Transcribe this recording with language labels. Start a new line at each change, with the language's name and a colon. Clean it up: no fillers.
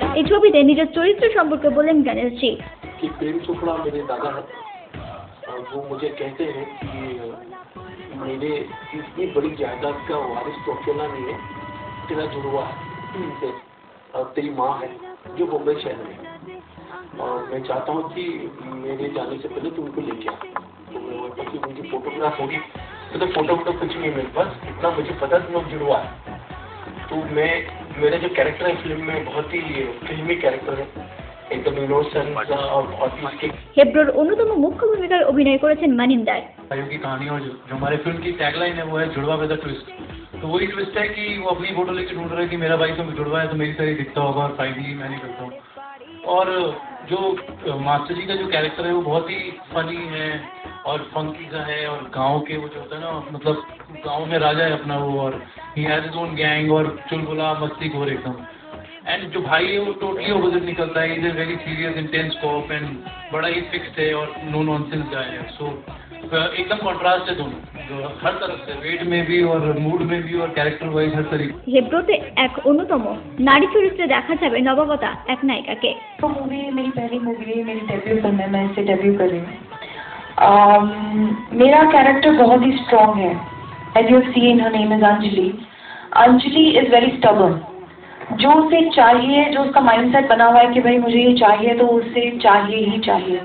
Bangla: ছবিতে নিজের চরিত্র সম্পর্কে বলেন গণেশজি।
Hindi: कि प्रेम चोपड़ा मेरे दादा है और वो मुझे कहते हैं कि मेरे इतनी बड़ी जायदाद का वारिस तो अकेला नहीं है, तेरा जुड़वा है और तेरी माँ है जो बम्बई शहर में। और मैं चाहता हूँ कि मेरे जाने से पहले तुम उनको लेके आ। तो मैं उनकी फोटोग्राफ होगी तो फोटो कुछ नहीं मेरे पास, इतना मुझे पता तुम लोग जुड़वा है। तो मैं मेरा जो कैरेक्टर है फिल्म में बहुत ही फिल्मी कैरेक्टर है, एकदम इनोसेंट और बहुत ही इसके।
Bangla: হেব্রোর অন্যতম মুখ্য ভূমিকায় অভিনয় করেছেন মানিন্দার।
Hindi: भाइयों की कहानी और जो हमारे फिल्म की टैगलाइन है वो है जुड़वा विद अ ट्विस्ट। तो वही ट्विस्ट है कि वो अपनी फोटो लेके ढूंढ रहे हैं कि मेरा भाई तो जुड़वा है तो मेरी तरह दिखता होगा और फाइनली मैं नहीं करता हूँ। और जो मास्टर जी का जो कैरेक्टर है वो बहुत ही फनी है और फंकी सा है और गांव के वो जो होता है ना, मतलब गांव में राजा है अपना वो, और
English: he has his own gang
Hindi: और चुलबुला मस्तीखोर एकदम। एंड जो भाई है वो टोटली ऑपोजिट निकलता है,
English: is a very serious intense cop
Hindi: and बड़ा ही फिक्स्ड है और
English: no nonsense guy
Hindi: है। सो एकदम कॉन्ट्रास्ट है दोनों, हर तरफ से, वेट में भी और मूड में भी और कैरेक्टर वाइज हर तरीके।
Bangla: হেব্রোতে এক অন্যতম নারী চরিত্রে দেখা যাবে নবাগতা এক নায়িকাকে।
Hindi: मूवी मेरी पहली मूवी है, मेरी डेब्यू फिल्म है, मैं इससे डेब्यू कर रही हूँ। मेरा कैरेक्टर बहुत ही स्ट्रॉन्ग है।
English: As you seen, her name is Anjali. Anjali is very stubborn.
Hindi: जो उसे चाहिए, जो उसका माइंडसेट बना हुआ है कि भाई मुझे ये चाहिए तो उसे चाहिए ही चाहिए।